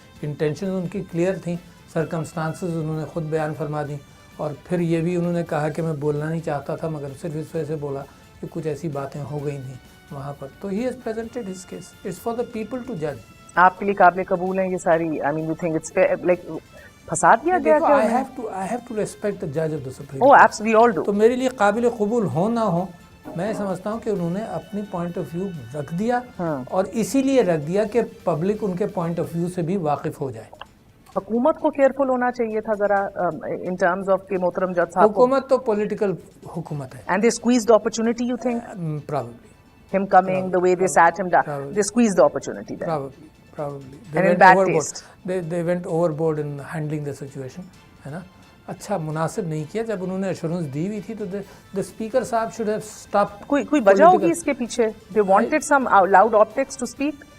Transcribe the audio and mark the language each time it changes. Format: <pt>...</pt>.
<ur>Intention ان کی clear تھیں, circumstances انہوں نے خود بیان فرما دیں, اور پھر یہ بھی انہوں نے کہا کہ میں بولنا نہیں چاہتا تھا مگر صرف اس وجہ سے بولا کہ کچھ ایسی باتیں ہو گئی تھیں وہاں پر.</ur> <en>تو he has presented his case, it's for the people to جج.</en> <ur>آپ کے لیے قابل قبول ہیں یہ ساری؟</ur> <en>I mean you think it's like</en> <ur>پھنسا دیا گیا کیا؟</ur> <en>I have to respect the judge of the Supreme Oh, Court. absolutely, we all do.</en> <ur>تو میرے لیے قابل قبول ہو نہ ہو, میں سمجھتا ہوں کہ انہوں نے اپنی پوائنٹ آف ویو رکھ دیا, اور اسی لیے رکھ دیا کہ پبلک ان کے پوائنٹ آف ویو سے بھی واقف ہو جائے. حکومت کو کیئرفل ہونا چاہیے تھا ذرا</ur> <en>in terms of</en> <ur>کہ محترم جج صاحب. حکومت تو پولیٹیکل حکومت ہے.</ur> <en>And they squeezed the opportunity, you think? Probably. Him coming, the way they sat him down, they squeezed the opportunity then. Probably. And in bad taste. They went overboard in handling the situation,</en> <ur>ہے نا. اچھا مناسب نہیں کیا. جب انہوں نے assurance دی ہوئی تھی تو</ur> <en>the speaker</en> <ur>صاحب</ur> <en>should have stopped.</en> <ur>کوئی وجہ ہوگی اس کے پیچھے؟</ur> <en>They wanted some loud optics to speak?</en>